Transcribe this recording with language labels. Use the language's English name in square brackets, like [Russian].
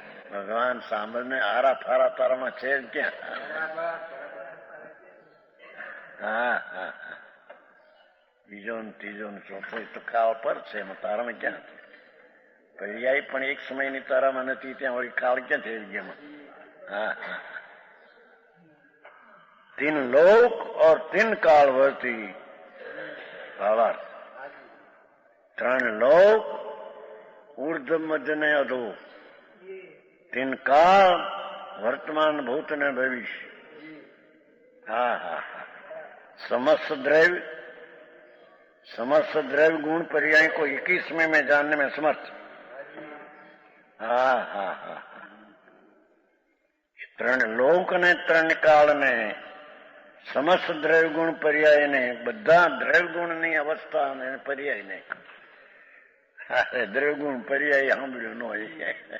[Gujarati] ભગવાન સાંભળને આરા ફારા તારામાં છે જ ક્યાં? હા હા, બીજો ને ત્રીજો ને ચોથો તો કાળ પર છે, એમાં તારામાં ક્યાં? પર્યાય પણ એક સમયની તારામાં નથી, ત્યાં વળી કાળ ક્યાં થઈ ગયા? [Hindi] હા હા, तीन लोक और तीन काल वर्ती भावार्थ. [Gujarati] ત્રણ લોક, ઉર્ધ મધ્ય ને અધો, [Hindi] तीन काल, वर्तमान भूत ने भविष्य. हाँ हाँ, समस्त द्रव्य गुण पर्याय को 21वें में जानने में समर्थ. [Gujarati] हाँ हाँ हाँ, ત્રણ લોક ને ત્રણ કાળ ને સમસ્ત દ્રવ્ય ગુણ પર્યાય ને બધા દ્રવ્ય ગુણ ની અવસ્થા અને પર્યાય ને. દ્રવ્ય ગુણ પર્યાય સાંભળ્યું ન હોય.